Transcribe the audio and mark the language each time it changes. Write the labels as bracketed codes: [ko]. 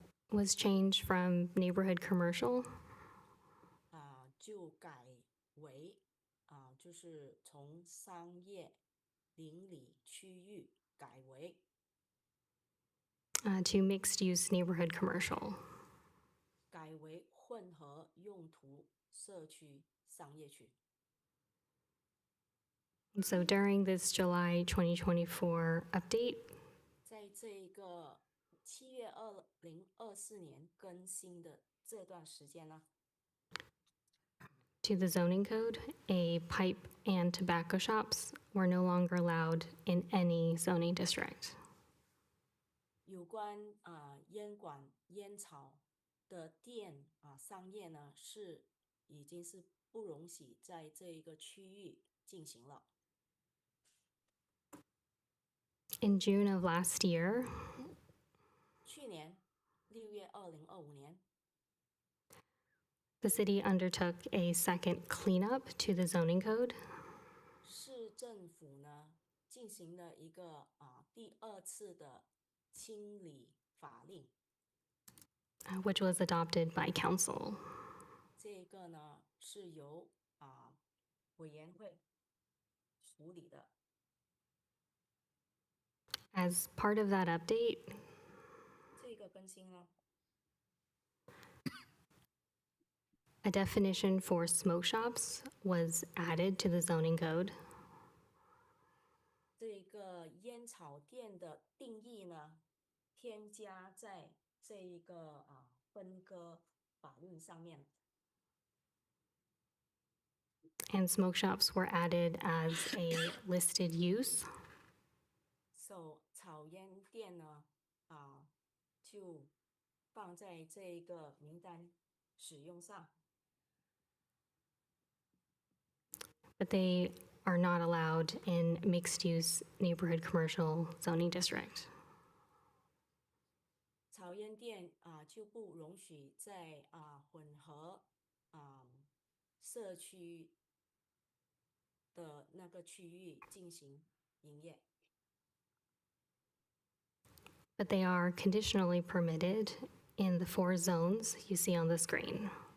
[en] was changed from neighborhood commercial [zh] 就改为就是从商业邻里区域改为 [en] to mixed use neighborhood commercial. [zh] 改为混合用途社区商业区。 [en] And so during this July 2024 update, [zh] 在这个7月2024年更新的这段时间呢， [en] to the zoning code, a pipe and tobacco shops were no longer allowed in any zoning district. [zh] 有关烟馆、烟草的店商业呢，已经是不容许在这一个区域进行了。 [en] In June of last year, [zh] 去年6月2025年， [en] the city undertook a second cleanup to the zoning code, [zh] 市政府呢进行了一个第2次的清理法令， [en] which was adopted by council. [zh] 这个呢是由委员会处理的。 [en] As part of that update, [zh] 这个更新呢， [en] a definition for smoke shops was added to the zoning code, [zh] 这个烟草店的定义呢，添加在这一个分割法律上面。 [en] and smoke shops were added as a listed use. [zh] So 草烟店呢，就放在这个名单使用上。 [en] but they are not allowed in mixed-use neighborhood commercial zoning district. [zh] 草烟店就不容许在混合社区的那个区域进行营业。 [en] But they are conditionally permitted in the 4 zones you see on the screen.